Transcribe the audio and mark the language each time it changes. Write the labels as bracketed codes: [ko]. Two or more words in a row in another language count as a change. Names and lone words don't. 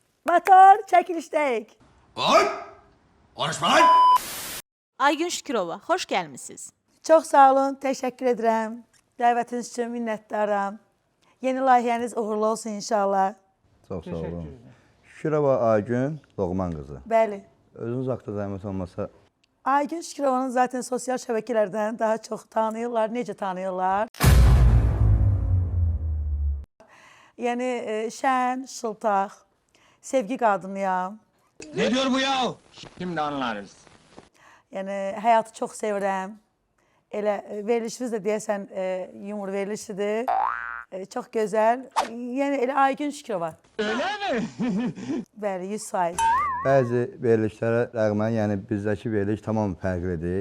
[az] Motor çəkilişdəyik. [tr] Oy! Konuşma lan! [az] Aygün Şükürova, xoş gəlmisiniz. Çox sağ olun, təşəkkür edirəm. Dəvətiniz üçün minnətdaram. Yeni layihəniz uğurlu olsun inşallah. Çox sağ olun. Şükürova Aygün Loğman qızı. Bəli. Özünüz haqqında zəhmət olmasa Aygün Şükürovanın zaten sosial şəbəkələrdən daha çox tanıyırlar. Necə tanıyırlar? Yəni şən, şıltaq, sevgi qadınıyam. [tr] Ne diyor bu ya? Şimdi anlarız. [az] Yəni həyatı çox sevirəm. Elə verilişiniz də deyəsən yumor verilişidir. Çox gözəl. Yəni elə Aygün Şükürova. [tr] Öyle mi? [az] Bəli, 100%. bəzi verilişlərə rəğmən, yəni bizdəki veriliş tamam fərqlidir.